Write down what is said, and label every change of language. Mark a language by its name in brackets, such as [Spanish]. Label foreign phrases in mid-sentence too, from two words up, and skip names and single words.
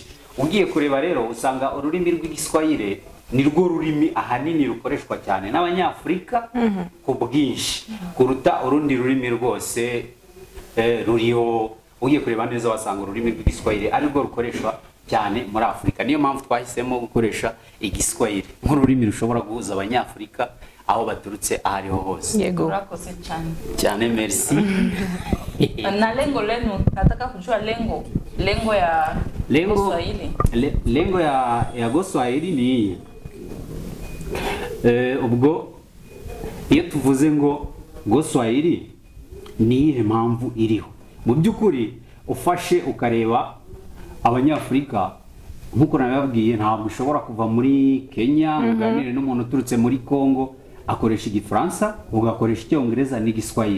[Kinyarwanda] Ugiye kureba rero usanga ururimi rw'Igiswahili ni rwo rurimi ahanini rukoreshwa cyane n'Abanyafrika ku bwinshi kuruta urundi rurimi rwose ruriho. Ugiye kureba neza wasanga ururimi rw'Igiswahili ari rwo rukoreshwa cyane muri Afrika. Niyo mpamvu twahisemo gukoresha Igiswahili nk'ururimi rushobora guhuza Abanyafrika aho baturutse ahariho hose. Yego. Urakoze Cyane merci. [Swahili] Na lengo lenu, nataka kujua lengo ya Go Swahili. Lengo ya [Kinyarwanda] Go Swahili ni ubwo iyo tuvuze ngo Go Swahili ni impamvu iriho. Mu by'ukuri ufashe ukareba Abanyafrika nkuko nababwiye ntabwo ushobora kuva muri Kenya uganire n'umuntu uturutse muri Congo akoresha igifaransa, ugakoresha icyongereza n'igiswahili.